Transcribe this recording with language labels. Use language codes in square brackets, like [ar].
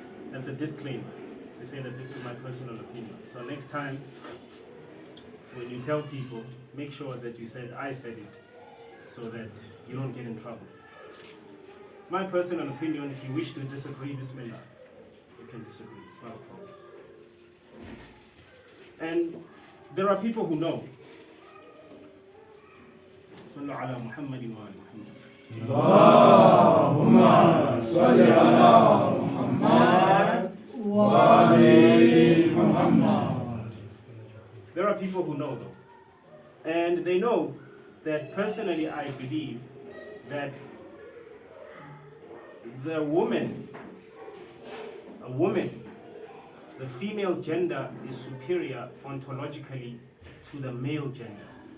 [en] That's a disclaimer to say that this is my personal opinion. So next time, when you tell people, make sure that you said I said it, so that you don't get in trouble. It's my personal opinion. If you wish to disagree, bismillah, you can disagree. It's not a problem. And there are people who know. [ar] صلوا على محمد وآل محمد. اللهم صل على محمد وآل محمد. [en] There are people who know though. And they know that personally I believe that the woman, the female gender is superior ontologically to the male gender.